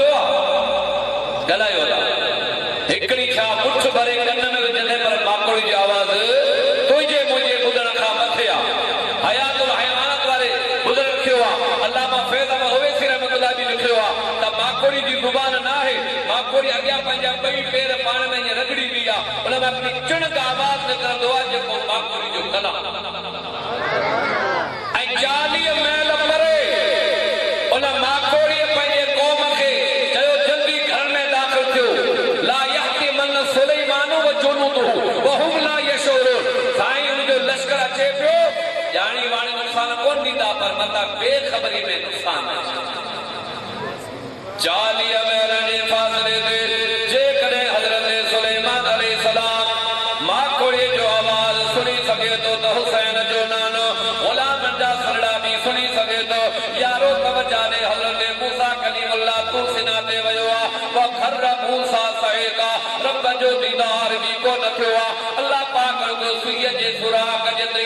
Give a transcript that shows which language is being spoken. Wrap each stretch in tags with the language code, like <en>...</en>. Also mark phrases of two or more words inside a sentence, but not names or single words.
<sd>आहे ॻाल्हायो हिकिड़ी छा मुठ भरे कन में विझंदे पर माखोड़ी जी आवाज़ तुंहिंजे मुंहिंजे ॿुधण खां मथे आहे हयातुल हयावानत वारे बुज़ुर्ग लिखियो आहे अल्लामा फैज़ अहमद ओवैसी रहमतुल्लाह बि लिखियो आहे त माखोड़ी जी ज़ुबान न आहे माखोड़ी अॻियां पंहिंजा ॿई पेर पाण में ईअं रगड़ी बि आहे उन में हिकिड़ी चिणक आवाज़ निकिरंदो आहे जेको माखोड़ी जो कलाम ऐं 40 मील परे उन माखोड़ीअ पंहिंजे क़ौम खे चयो जल्दी घर में दाख़िल थियो</sd> <ar>لا يحطمن سليمان وجنوده وهم لا يشعرون</ar> <sd>साईं उनजो लश्कर अचे पियो ॼाणी वाणी नुक़सान कोन ॾींदा पर मथां बेख़बरी में नुक़सान 40 मीलनि जे फ़ासिले ते जेकॾहिं हज़रत सुलेमान अलैहिस्सलाम माखोड़ी जो आवाज़ सुणी सघे थो त हुसैन जो नानो ग़ुलामनि जा सरड़ा बि सुणी सघे थो यारो तवजा ॾे हज़रत मूसा कलीमुल्लाह तूर सिना ते वियो आहे</sd> <ar>وخر موسى صعقا</ar> <sd>रब जो दीदार बि कोन थियो आहे अल्लाह पाक जो सुईअ जे सुराग जेतिरी</sd>